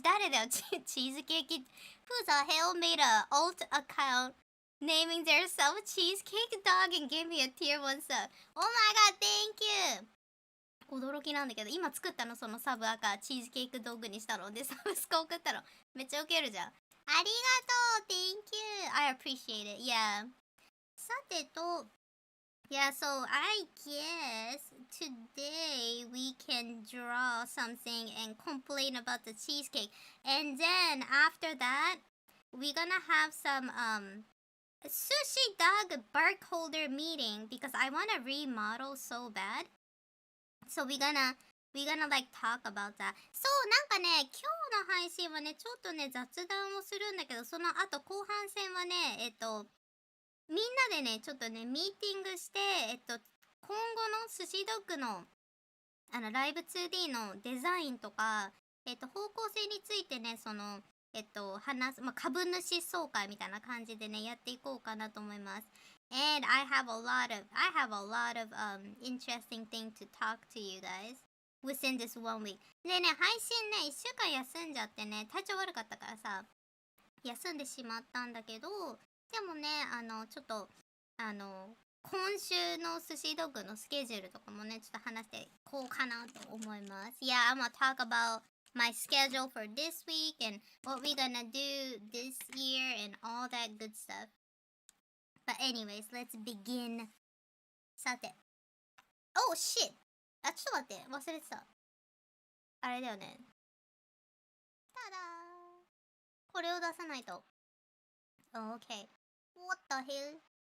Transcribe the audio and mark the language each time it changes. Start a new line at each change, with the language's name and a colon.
Japanese: 誰だよチーズケーキ
English: Who the hell made a alt account naming their self Cheesecake Dog and gave me a Tier 1 sub? Oh my god, thank you.
Japanese: 驚きなんだけど、今作ったのそのサブアカチーズケーキドッグにしたのでサブスク送ったのめっちゃウケるじゃん。ありがとう
English: Thank you I appreciate it Yeah
Japanese: さてと
English: Yeah, so I guess today we can draw something and complain about the cheesecake. And then after that, we're gonna have some sushi dog bark holder meeting because I wanna remodel so bad. So we're gonna like talk about that.
Japanese: そうなんかね、今日の配信はね、ちょっとね雑談をするんだけど、その後後半戦はね、みんなでね、ちょっとね、ミーティングして、今後の寿司ドッグの、ライブ 2D のデザインとか、方向性についてね、話す、まあ、株主総会みたいな感じでね、やっていこうかなと思います。
English: And I have a lot of interesting things to talk to you guys within this 1 week.
Japanese: でね、配信ね、1週間休んじゃってね、体調悪かったからさ、休んでしまったんだけど、でもね、ちょっと、今週の寿司ドッグのスケジュールとかもね、ちょっと話していこうかなと思います。
English: Yeah, I'm gonna talk about my schedule for this week and what we're gonna do this year and all that good stuff. But anyways, let's begin.
Japanese: さて。Oh, shit! あ、ちょっと待って。忘れてた。あれだよね。ただー。これを出さないと。
English: Oh, okay. What the hell?